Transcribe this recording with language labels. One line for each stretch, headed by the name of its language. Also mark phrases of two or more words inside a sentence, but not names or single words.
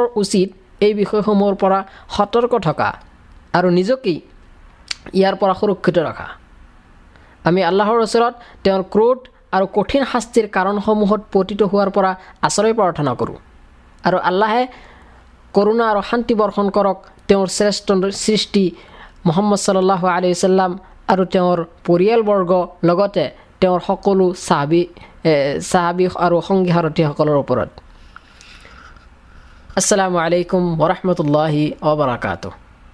Assamese: উচিত এই বিষয়সমূহৰ পৰা সতৰ্ক থকা আৰু নিজকেই ইয়াৰ পৰা সুৰক্ষিত ৰখা আমি আল্লাহৰ ওচৰত তেওঁৰ ক্ৰোধ আৰু কঠিন শাস্তিৰ কাৰণসমূহত পতিত হোৱাৰ পৰা আশ্ৰয় প্ৰাৰ্থনা কৰোঁ আৰু আল্লাহে করুণা আৰু শান্তি বৰ্ষণ কৰক তেওঁৰ শ্ৰেষ্ঠ সৃষ্টি মুহাম্মদ
Arabic: صلى الله عليه وسلم
Assamese: আৰু তেওঁৰ পৰিয়ালবৰ্গ লগতে তেওঁৰ সকলো সাহাবী আৰু সংগী সাৰথীসকলৰ ওপৰত।
Arabic: السلام عليكم و رحمة الله و بركاته.